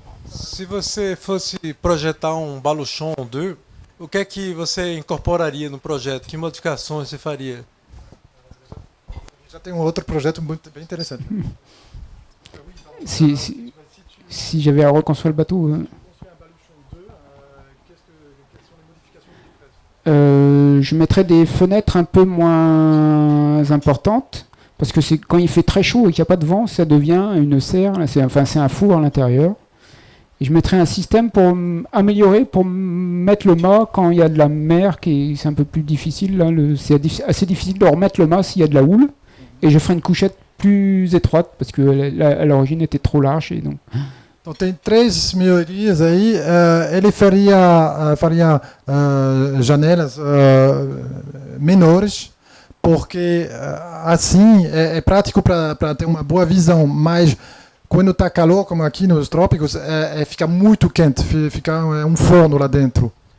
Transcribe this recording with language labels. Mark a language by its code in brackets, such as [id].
[pt] Se você fosse projetar um Baluchon 2, o que é que você incorporaria no projeto? Que modificações você faria? Já tem um outro projeto bem interessante. [fr] Si j'avais à reconstruire le bateau... je mettrais des fenêtres un peu moins importantes, parce que quand il fait très chaud et qu'il n'y a pas de vent, ça devient une serre, c'est un four à l'intérieur. Et je mettrai un système pour améliorer, pour mettre le mât quand il y a de la mer, c'est un peu plus difficile. Là, c'est assez difficile de remettre le mât s'il y a de la houle. Et je ferai une couchette plus étroite parce que à l'origine était trop large. Et donc... [pt] Então tem 3 melhorias aí. Ele faria janelas menores, porque assim é prático para ter uma boa visão, mas quando está calor, como aqui nos trópicos, fica muito quente, fica um forno lá dentro.